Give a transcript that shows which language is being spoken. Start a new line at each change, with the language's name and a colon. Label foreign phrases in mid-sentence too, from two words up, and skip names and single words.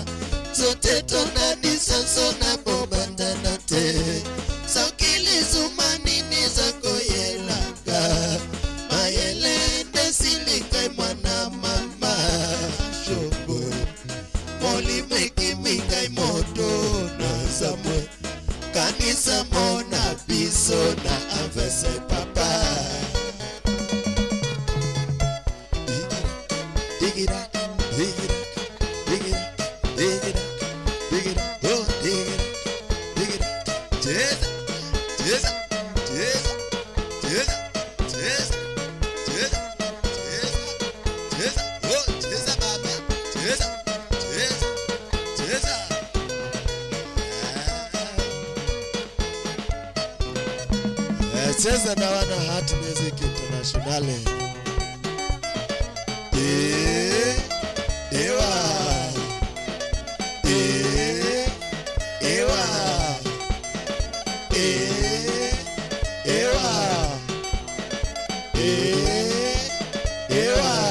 Lingala: Zote tona disanso na bobanda nate Sokili zumanini zako yelanga Mayelende silika imwana mama Shongo Moli mweki minga imodo Nazamwe Kanisa mona biso na avese papa
English: Dig it up, dig it up, dig it up, dig it up, dig it up, oh dig it up, dig it up, Jesus, Jesus, Jesus, Jesus, Jesus, Jesus, Jesus, Jesus, oh Jesus, Baba, Jesus, Jesus, Jesus.
Swahili: Cheza na wana Heart Music Internationale. Ewa. Ewa. Ewa. Ewa.